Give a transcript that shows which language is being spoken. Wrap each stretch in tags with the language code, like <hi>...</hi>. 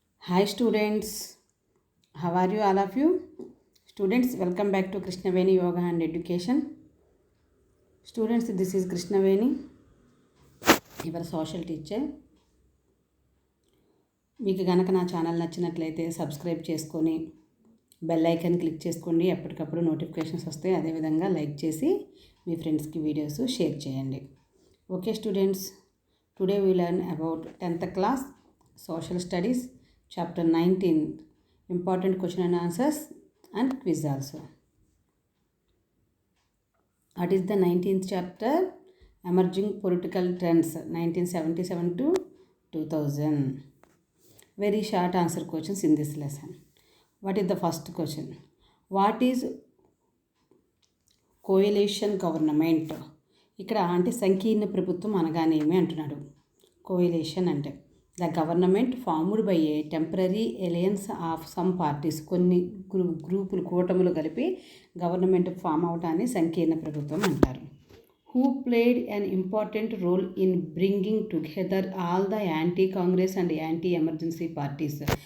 <en>Hi students, how are you all of you? Students, welcome back to Krishnaveni Yoga and Education. Students, this is Krishnaveni, your social teacher.</en> <te>మీకు కనుక నా channel నచ్చినట్లయితే subscribe చేసుకొని bell icon click చేసుకోండి. ఎప్పటికప్పుడు notifications వస్తాయి. అదేవిధంగా like చేసి మీ ఫ్రెండ్స్కి వీడియోస్ షేర్ చేయండి.</te> <en>Okay students, today we learn about 10th class social studies chapter 19, important question and answers and quiz also. What is the 19th chapter? Emerging political trends 1977 to 2000. Very short answer questions in this lesson. What is the first question? What is coalition government?</en> <te>ఇక్కడ అంటే సంకీర్ణ ప్రభుత్వం అనగానేమి అంటున్నాడు. Coalition అంటే</te> <en>the government formed by a temporary alliance of some parties,</en> <te>కొన్ని గ్రూపులు కూటములు కలిపి గవర్నమెంట్ ఫామ్ అవటాన్ని సంకీర్ణ ప్రభుత్వం అంటారు.</te> <en>Who played an important role in bringing together all the anti Congress and anti emergency parties.</en>